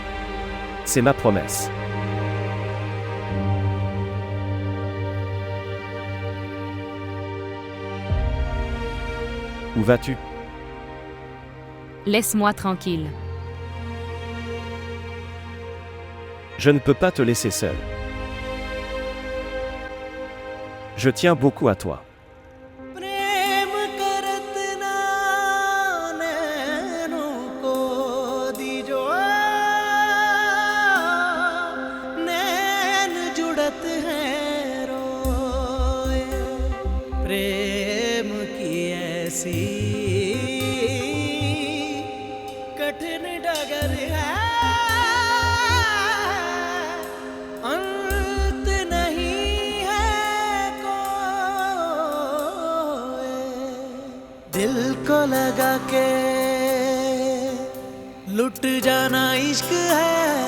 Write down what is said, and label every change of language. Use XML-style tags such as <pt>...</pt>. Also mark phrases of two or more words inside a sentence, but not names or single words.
<fr>C'est ma promesse. Où vas-tu? Laisse-moi tranquille. Je ne peux pas te laisser seul. Je tiens beaucoup à toi.</fr> <hi>प्रेम करत ना नैनों को दीजो नैन जुड़त हैं रोए प्रेम की ऐसी कठिन डगर है अंत नहीं है कोई दिल को लगा के लुट जाना इश्क है</hi>